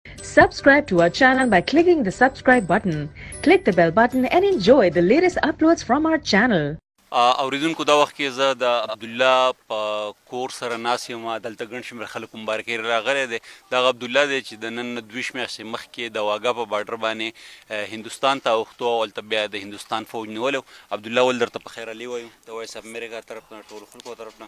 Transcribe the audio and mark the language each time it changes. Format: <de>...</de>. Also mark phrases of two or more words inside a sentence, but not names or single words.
<en>Subscribe to our channel by clicking the subscribe button. Click the bell button and enjoy the latest uploads from our channel.</en> <ps>اوریدونکو دا وخت کې زه د عبدالله په کور سره ناست یم. دلته ګڼ شمېر خلک مبارکۍ راغلی دی. دغه عبدالله دی چې د نن 2 میاشتې مخکې د واګه په باډر باندې هندوستان ته اوښتو او هلته بیا د هندوستان فوج نیولی. عبدالله ول درته په خیر علي وایو د وایس اف امریکا طرف نه ټولو خلکو طرف نه.</ps>